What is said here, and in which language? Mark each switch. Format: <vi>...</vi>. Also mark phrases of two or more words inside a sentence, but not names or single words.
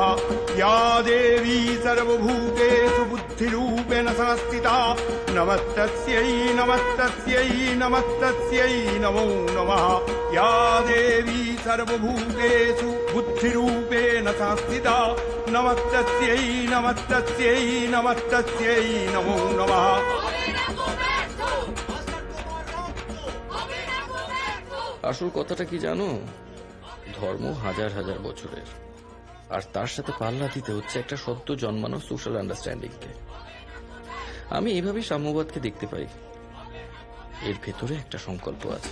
<sa>या देवी सर्वभूतेषु बुद्धिरूपेण संस्थिता नमस्तस्यै नमस्तस्यै नमस्तस्यै नमो नमः। या देवी सर्वभूतेषु बुद्धिरूपेण संस्थिता नमस्तस्यै नमस्तस्यै नमस्तस्यै नमो नमः।</sa> <bn>আসল কথাটা কি জানো? ধর্ম হাজার হাজার বছরের, আর তার সাথে পাল্লা দিতে হচ্ছে একটা সদ্য জন্মানো</bn> <en>social understandingকে।</en> <bn>আমি এইভাবেই সাম্যবাদকে দেখতে পাই। এর ভেতরে একটা সংকল্প আছে।</bn>